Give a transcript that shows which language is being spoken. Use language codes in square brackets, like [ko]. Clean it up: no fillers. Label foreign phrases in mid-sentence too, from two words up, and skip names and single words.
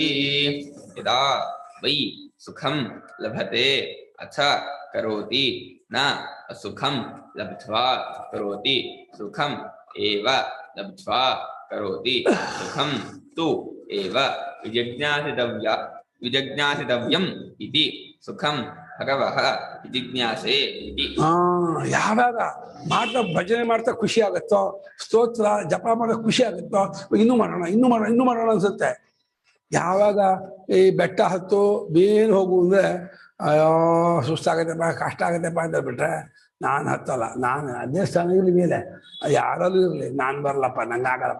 [sa] ಯದಾ ವೈ ಸುಖಂ ಲಭತೆ ಅಥ ಕರೋತಿ, ನ ಅಸುಖಂ ಲಬ್ಧ್ವಾ ಕರೋತಿ, ಸುಖಂ ಏವ ಲಬ್ಧ್ವಾ ಕರೋತಿ, ಸುಖಂ ತು ಏವ ವಿಜಿಜ್ಞಾಸಿತವ್ಯಂ ಇತಿ, ಸುಖಂ ಭಗವಃ ವಿಜಿಜ್ಞಾಸೆ ಇತಿ. [kn] ಯಾವಾಗ ಮಾಡ್ತಾ ಭಜನೆ ಮಾಡ್ತಾ ಖುಷಿ ಆಗುತ್ತೋ, ಸ್ತೋತ್ರ ಜಪ ಮಾಡೋಕೆ ಖುಷಿ ಆಗುತ್ತೋ, ಇನ್ನೂ ಮಾಡೋಣ ಅನ್ಸುತ್ತೆ. ಯಾವಾಗ ಈ ಬೆಟ್ಟ ಹತ್ತು ಬೇರೆ ಹೋಗು ಅಂದ್ರೆ ಅಯ್ಯೋ ಸುಸ್ತಾಗತ್ತಪ್ಪ, ಕಷ್ಟ ಆಗತ್ತಪ್ಪ ಅಂತ ಬಿಟ್ರೆ ನಾನು ಹತ್ತಲ್ಲ, ನಾನು ಅದೇ ಸ್ಥಾನ ಇರಲಿ ಮೇಲೆ, ಯಾರಲ್ಲೂ ಇರಲಿ, ನಾನು ಬರಲಪ್ಪ, ನಂಗೆ ಆಗಲ್ಲಪ್ಪ.